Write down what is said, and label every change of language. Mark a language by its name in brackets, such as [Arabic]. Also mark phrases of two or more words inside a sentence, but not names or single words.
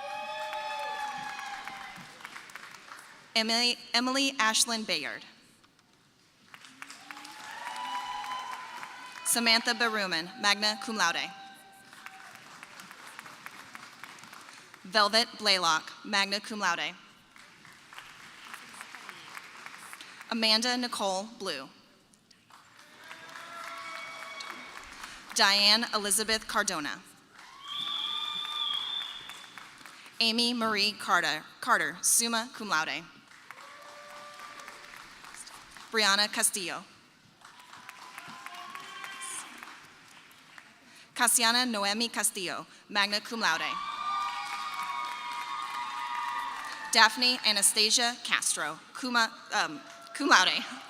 [English] Emily Ashlyn Bayard. Samantha Baruman, [Latin] magna cum laude. [English] Velvet Blaylock, [Latin] magna cum laude. [English] Amanda Nicole Blue. Diane Elizabeth Cardona. Amy Marie Carter, [Latin] summa cum laude. [English] Brianna Castillo. Casiana Noemi Castillo, [Latin] magna cum laude. [English] Daphne Anastasia Castro, [Latin] cum laude.